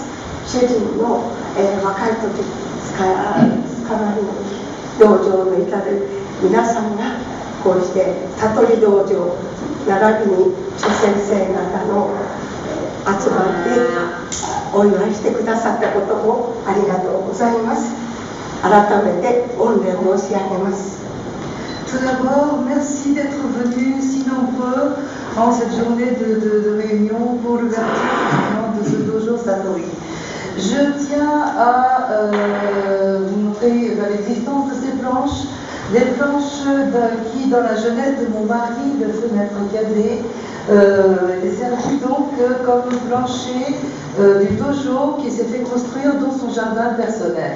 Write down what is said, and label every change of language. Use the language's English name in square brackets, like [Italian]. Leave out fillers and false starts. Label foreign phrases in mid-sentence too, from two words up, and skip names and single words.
[Japanese] 主人の、若い時からの道場の至る皆さんがこうして悟り道場並びに諸先生方の、集まってお祝いしてくださったこともありがとうございます。改めて御礼申し上げます。 [French] Tout d'abord, merci d'être venus si nombreux en cette journée de réunion pour l'ouverture de ce dojo Satori. Je tiens à vous montrer l'existence de ces planches, des planches qui, dans la jeunesse de mon mari, le feu maître cadet, est servi donc comme plancher du dojo qui s'est fait construire dans son jardin personnel.